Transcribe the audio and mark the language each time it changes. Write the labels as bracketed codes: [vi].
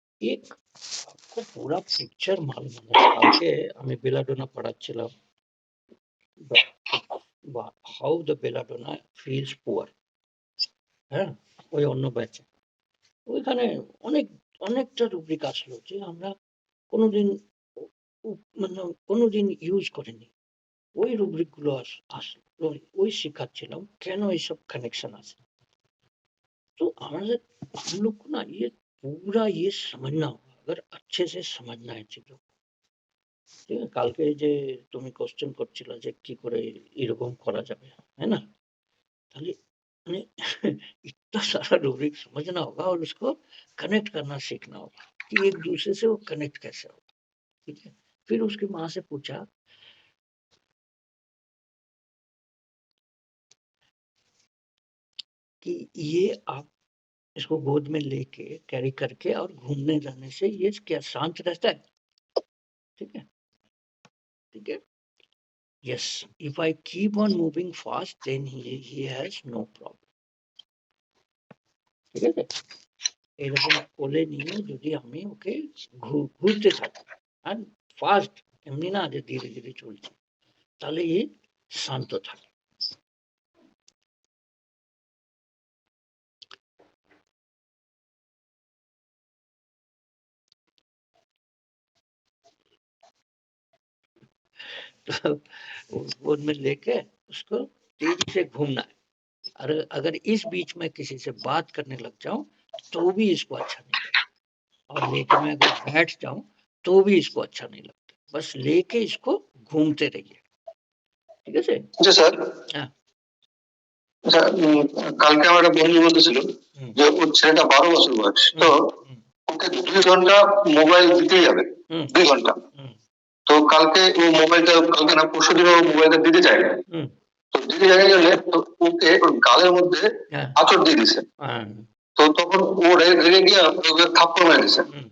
[hi] एक आपको पूरा पिक्चर मालूम है, [bn] কালকে আমি belladonna পড়াচ্ছিলাম, how the belladonna feels poor, হ্যাঁ, ওই অন্য ব্যাচে ওইখানে অনেক অনেকটা রুব্রিক আসলো যে আমরা কোনোদিন মানে কোনোদিন ইউজ করিনি, ওই রুব্রিক গুলো আসলো, ওই শেখাচ্ছিলাম केन এইসব কানেকশন আছে। [hi] तो हमारे हम लोग को ना ये पूरा ये समझना होगा, अगर अच्छे से समझना है चीजों को। [bn] ঠিক আছে, কালকে যে তুমি কোশ্চেন করছিল যে কি করে এরকম করা যাবে, [hi] है ना, ताली মানে इतना सारा रूब्रिक समझना होगा और उसको कनेक्ट करना सीखना होगा कि एक दूसरे से वो कनेक्ट कैसे होगा, ठीक है। फिर उसकी माँ से पूछा कि ये आप इसको गोद में लेके कैरी करके और घूमने जाने से ये क्या शांत रहता है, ठीक है, ठीक है। [en] Yes, if I keep on moving fast, then he has no problem. [bn] ঠিক আছে, এরকম কোলে নিয়ে যদি আমি ওকে ঘুরতে থাকি আর ফাস্ট, এমনি না যে ধীরে ধীরে চলছে, তাহলে এ শান্ত থাকে। [hi] तो गोद में लेके उसको तेजी से घूमना है, और अगर इस बीच में किसी से बात करने लग जाऊं तो भी इसको अच्छा नहीं लगता, और लेके मैं अगर बैठ जाऊं तो भी इसको अच्छा नहीं लगता, बस लेके इसको घूमते रहिए, [bn] ঠিক আছে। জি স্যার। হ্যাঁ, আচ্ছা, কালকে আমার একটা বন্ধু বলতেছিল যে ওর ছেলেটা 12 বছর বয়স, তো ওকে 2 ঘন্টা মোবাইল দিতেই হবে, 2 ঘন্টা। তো কালকে ও মোবাইলটা, কালকে না পরশু দিন ও মোবাইলটা দিতে চায় না, তো দিতে চায় গেলে ওকে ওর গালের মধ্যে আঁচড় দিয়ে দিছে, তো তখন ও রেগে গিয়ে ওকে থাপ্পড় মেরে দিছে।